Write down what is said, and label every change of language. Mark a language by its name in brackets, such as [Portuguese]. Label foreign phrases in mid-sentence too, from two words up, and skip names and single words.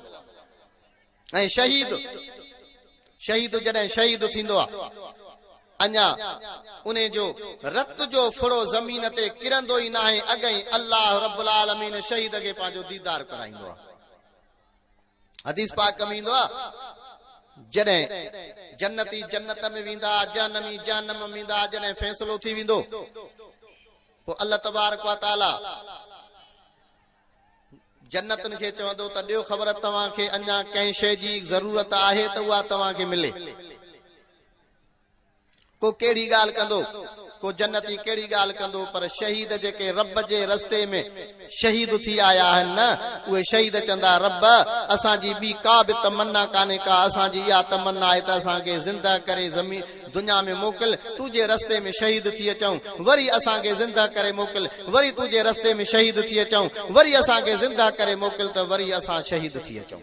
[Sindhi] ऐं शहीद जॾहिं शहीद थींदो आहे, अञा उन जो रत जो फुड़ो ज़मीन ते किरंदो ई नाहे, अॻई [Arabic] الله رب العالمين [Sindhi] शहीद खे पंहिंजो दीदार कराईंदो आहे। हदीस पाक में ईंदो आहे, जॾहिं जन्नती जन्नत में वेंदा, जहन्नमी जहन्नम में वेंदा, जॾहिं फ़ैसिलो थी वेंदो, पोइ [Arabic] الله تبارك وتعالى [Sindhi] जन्नतनि खे चवंदो त ॾियो ख़बर तव्हांखे अञा कंहिं शइ जी ज़रूरत आहे त उहा तव्हांखे मिले। को कहिड़ी ॻाल्हि कंदो, को जन्नती कहिड़ी ॻाल्हि कंदो, पर शहीद जेके रब जे रस्ते में शहीद थी आया आहिनि न, उहे शहीद चवंदा रब असांजी ॿी का बि तमन्ना कान्हे का, असांजी इहा तमन्ना आहे त असांखे ज़िंदा करे ज़मीन दुनिया में मोकिल, तुंहिंजे रस्ते में शहीद थी अचूं, वरी असांखे ज़िंदा करे मोकिल, वरी तुंहिंजे रस्ते में शहीद थी अचूं, वरी असांखे ज़िंदा करे मोकिल त वरी असां शहीद थी अचूं।